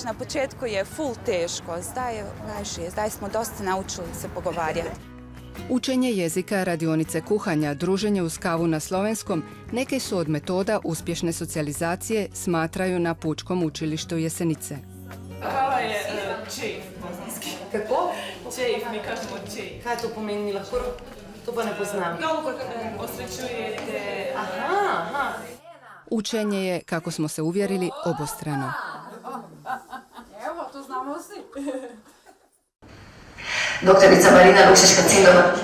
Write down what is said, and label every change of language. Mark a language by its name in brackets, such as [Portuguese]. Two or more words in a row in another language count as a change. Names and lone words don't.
[Bosnian] Na početku je ful teško, zdaj je lažije, zdaj smo dosta naučili se pogovarjati. [Croatian] Učenje jezika, radionice kuhanja, druženje uz kavu na slovenskom neke su od metoda uspješne socijalizacije, smatraju na Pučkom učilištu Jesenice. [Bosnian] Kava je čejf bosanski. Kako? Čejf, mi kažemo čejf. [Slovenian] Kaj to pomeni lahko? To pa ne poznam. [Croatian] Osvećujete... Aha. Učenje je, kako smo se uvjerili, obostrano. Evo, to znamo svi. Doktorica Marina Lukšič-Kacindova.